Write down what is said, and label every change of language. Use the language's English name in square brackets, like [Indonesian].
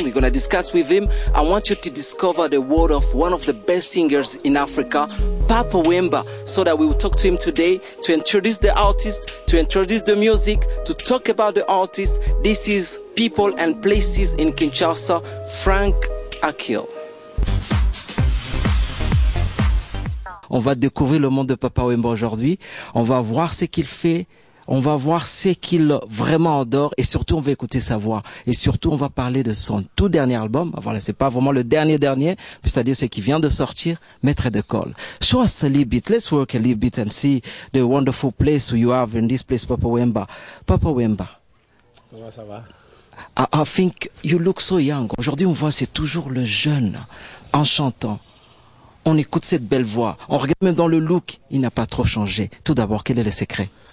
[English] We're going to discuss with him. I want you to discover the word of one of the best singers in Africa, Papa Wemba, so that we will talk to him today to introduce the artist, to introduce the music, to talk about the artist. This is People and Places in Kinshasa, Frank Akil. [French] On va découvrir le monde de Papa Wemba aujourd'hui. On va voir ce qu'il fait. On va voir ce qu'il vraiment adore et surtout on va écouter sa voix et surtout on va parler de son tout dernier album. Voilà, c'est pas vraiment le dernier, c'est-à-dire ce qui vient de sortir, Maître d'école. [English] Show us a little bit, let's work a little bit and see the wonderful place you have in this place, Papa Wemba. Papa Wemba. [French] Comment ça va? [English] I think you look so young. [French] Aujourd'hui on voit c'est toujours le jeune en chantant. On écoute cette belle voix. On regarde même dans le look, il n'a pas trop changé. Tout d'abord, quel est le secret?